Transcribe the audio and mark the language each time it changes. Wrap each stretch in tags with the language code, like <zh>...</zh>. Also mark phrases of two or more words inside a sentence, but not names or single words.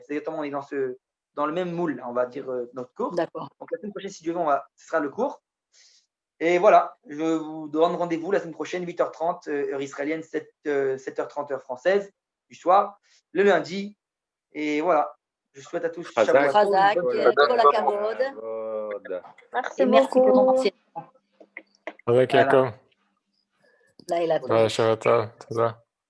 <fr>C'est exactement, on est dans le même moule, on va dire, notre cours. D'accord. Donc, la semaine prochaine, si Dieu veut, ce sera le cours. Et voilà, je vous donne rendez-vous la semaine prochaine, 8h30, heure israélienne, 7h30, heure française, du soir, le lundi. Et voilà, je souhaite à tous</fr> <he>חזק, כל הכבוד.</he> <fr>Merci beaucoup. Pour ton enseignement. Avec Yaakov. Laila.</fr> <he>שבת טוב.</he>